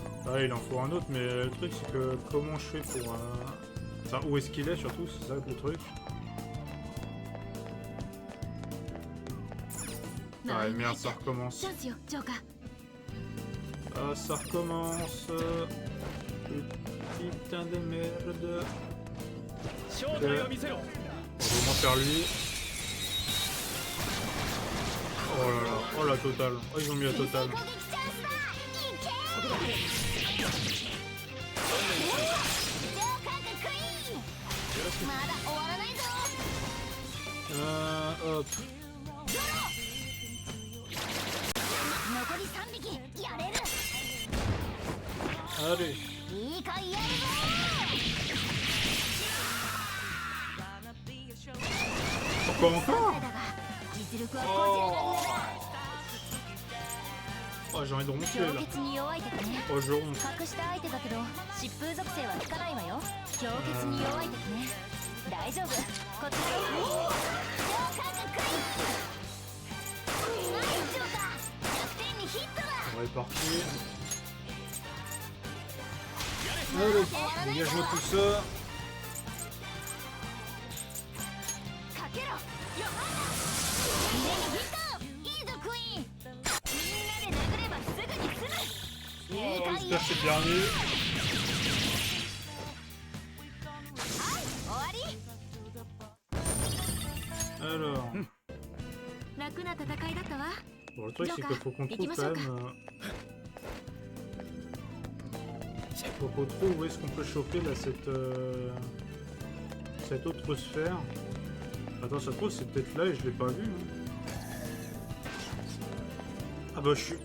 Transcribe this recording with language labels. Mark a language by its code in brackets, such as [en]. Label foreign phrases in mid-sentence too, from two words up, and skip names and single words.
[fr] Ouais, il en faut un autre, mais le truc c'est que comment je fais pour... Enfin, où est-ce qu'il est surtout, c'est ça le truc. Ouais, merde, ça recommence. [ja] チャンスよジョーカー [fr] Ah, ça recommence. Putain de merde. [ja] 正体を見せろ [fr] On va vraiment faire lui. Oh là là, oh la totale. Oh, ils ont mis la totale. [ja] 攻撃チャンスだいけジョーカーがクイーンまだ終わらないぞ [fr] Hop. [ja] 残り3匹やれる [fr] Allez. [ja] いいかやるぞ [fr] Pourquoi encore? [ja] だが実力はこちらの上だ [fr] Oh, j'ai envie de ronfler [ja] 氷 [fr] là. [ja] 結に弱い敵ね [fr] Oh, je ronfle. [ja] 隠した相手だけど疾風属性は効かないわよ氷結に弱い敵ね大丈夫こちらのジョーカーがクイーンナイスジョーカー弱点にヒットだ [fr] On va partir. Allez, dégage-moi tout ça. [ja] かけろよ腕にヒットいいぞクイーンみんなで殴ればすぐに済むいい [fr] Oh, [ja] か [fr] j'espère [ja] や [fr] que c'est dernier. [ja] はい終わり [fr] Alors. [ja] 楽な戦いだったわ [fr] Bon, le truc c'est qu'il faut qu'on trouve quand même... Faut qu'on trouve où est-ce qu'on peut choper là cette autre sphère. Attends, ça se trouve c'est peut-être là et je l'ai pas vu. Hein. Ah bah je suis...